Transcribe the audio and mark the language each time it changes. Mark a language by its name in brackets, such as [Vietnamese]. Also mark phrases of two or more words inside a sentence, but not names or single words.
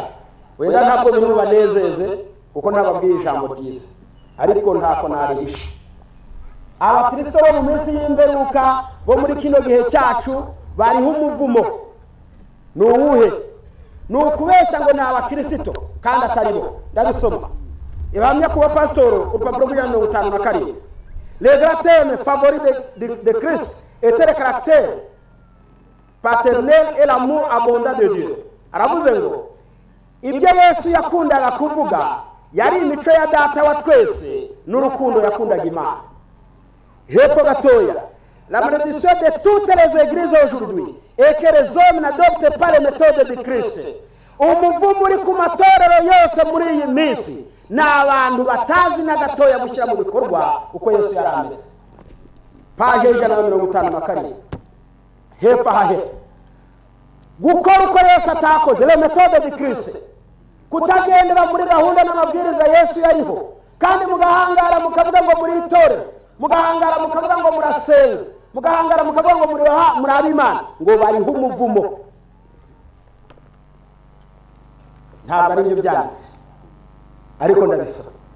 [Kinyarwanda] Wenda ntabwo biri bubanezeze kuko ntababwiye ijambo ryiza, ariko ntako narihisha. Abakristo bo mu minsi y'imperuka bo muri kino gihe cyacu bariho umuvumo. Ni uwuhe? Ni ukubeshya ngo ni abakristo kandi atari bo. Ndabisoma. Ibahamya kuba pasitoro urupapuro rwa 57. [French] Le grand thème favori de Christ était le caractère paternel et l'amour abondant de Dieu. [Kinyarwanda] Aravuze ngo ibyo Yesu yakundaga kuvuga yari imico ya data wa twese n'urukundo yakundaga Imana. Hepfo gatoya, [French] la malédiction de toutes les églises aujourd'hui est que les hommes n'adoptent pas les méthodes de Christ. [Kinyarwanda] Umuvumo uri ku matorero yose muri iyi minsi ni abantu batazi na gatoya gushyira mu bikorwa uko Yesu yari ameze. Paje 152. Hepfo hahe gukora uko Yesu atakoze, [French] les méthodes de Christ. [Kinyarwanda] Kutagendera muri gahunda n'amabwiriza Yesu yariho, kandi mugahangara mukavuga ngo muri itorero, mugahangara mukavuga ngo murasenga, mugahangara mukavuga ngo muri ab'Imana, ngo bariho umuvumo. Ntabwo ari byo byanditse, ariko ndabisoma.